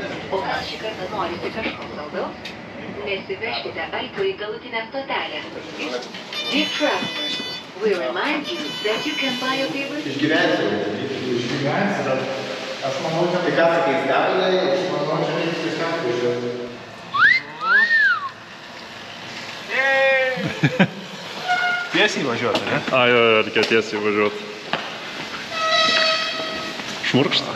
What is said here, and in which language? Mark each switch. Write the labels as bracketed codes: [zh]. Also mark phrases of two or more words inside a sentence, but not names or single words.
[lt] O gal šį kartą norite kažko saldaus? Nesivežkite alkių į galutinę stotelę. [en] Dear travelers, we remind you that you can buy your favorite... [lt] Išgyvensi, bet aš manau, kad tai ką sakai, stebinai, aš manau, čia reikia stebinai. Tiesiai važiuoti, ne? Jo, reikia tiesiai važiuoti. Šmurkšta.